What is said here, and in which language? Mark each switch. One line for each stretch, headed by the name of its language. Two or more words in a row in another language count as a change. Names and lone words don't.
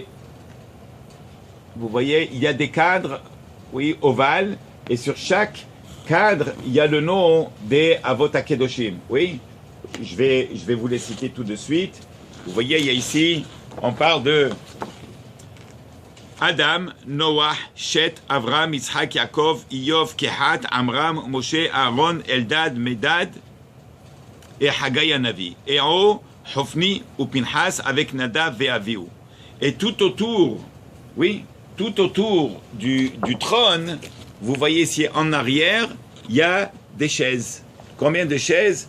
French: Vous voyez, il y a des cadres, oui, ovales, et sur chaque cadre, il y a le nom des
Hebrew: אבות הקדושים.
French: Oui, je vais vous les citer tout de suite. Vous voyez, il y a ici, on parle de Adam, Noah, Shet, Avram, Yitzhak, Yaakov, Iyov, Kehat, Amram, Moshe, Aaron, Eldad, Medad et Haggai Hanavi. Et en haut, Hofni ou Pinhas avec Nadav et Avihu. Et tout autour, oui, tout autour du trône, vous voyez ici en arrière, il y a des chaises. Combien de chaises?